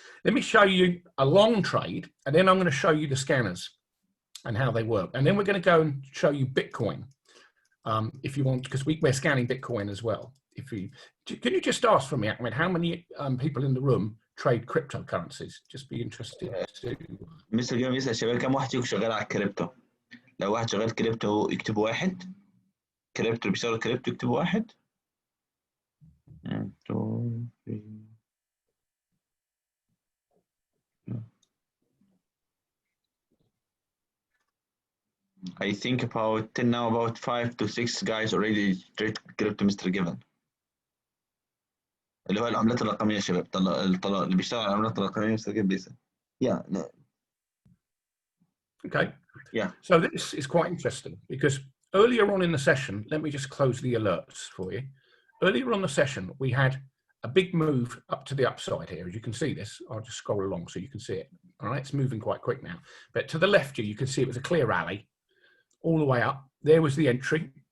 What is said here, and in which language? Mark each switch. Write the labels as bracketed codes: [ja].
[en] Let me show you a long trade, and then I'm going to show you the scanners and how they work. And then we're going to go and show you Bitcoin, if you want, because we're scanning Bitcoin as well. Can you just ask for me, Ahmed, how many people in the room trade cryptocurrencies? Just be interested to. [ar] مستر جيفن بيسأل الشباب كم واحد فيكم شغال على الكريبتو؟ لو واحد شغال كريبتو يكتبوا واحد. كريبتو بيشتغل كريبتو يكتبوا واحد. 1 2 3. [en] I think about till now about 5 to 6 guys already trade crypto, Mr. Given. [ar] اللي هو العملات الرقمية يا شباب، اللي بيشتغل على العملات الرقمية Mr. Given بيسأل. [en] Yeah. No. Okay. Yeah. So this is quite interesting because earlier on in the session, let me just close the alerts for you. Earlier on the session, we had a big move up to the upside here. As you can see this, I'll just scroll along so you can see it. All right, it's moving quite quick now. But to the left here, you can see it was a clear rally all the way up. There was the entry.